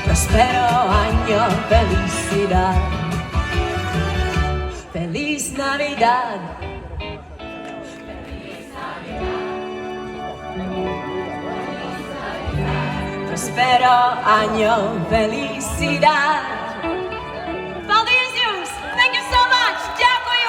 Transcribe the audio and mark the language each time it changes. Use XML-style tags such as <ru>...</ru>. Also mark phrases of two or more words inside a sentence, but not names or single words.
<es>Prospero año, felicidad. Feliz Navidad. Prospero año, felicidad.</es> <lv>Paldies jums!</lv> <en>Thank you so much!</en> <sk>Ďakuju!</sk>